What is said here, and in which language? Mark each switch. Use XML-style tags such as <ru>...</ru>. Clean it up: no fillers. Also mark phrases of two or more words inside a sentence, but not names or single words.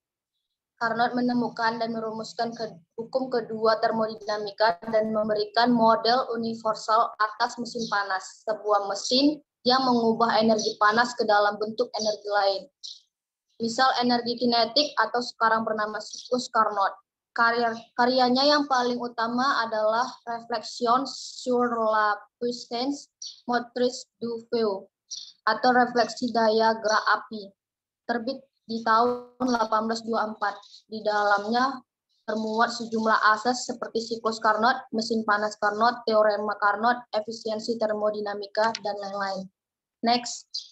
<id>Carnot menemukan dan merumuskan hukum kedua termodinamika dan memberikan model universal atas mesin panas, sebuah mesin yang mengubah energi panas ke dalam bentuk energi lain. Misal energi kinetik atau sekarang bernama siklus Carnot. Karyanya yang paling utama adalah Réflexions sur la puissance motrice du feu atau refleksi daya gerak api, terbit di tahun 1824. Di dalamnya termuat sejumlah asas seperti siklus Carnot, mesin panas Carnot, teorema Carnot, efisiensi termodinamika, dan lain-lain. Next.</id>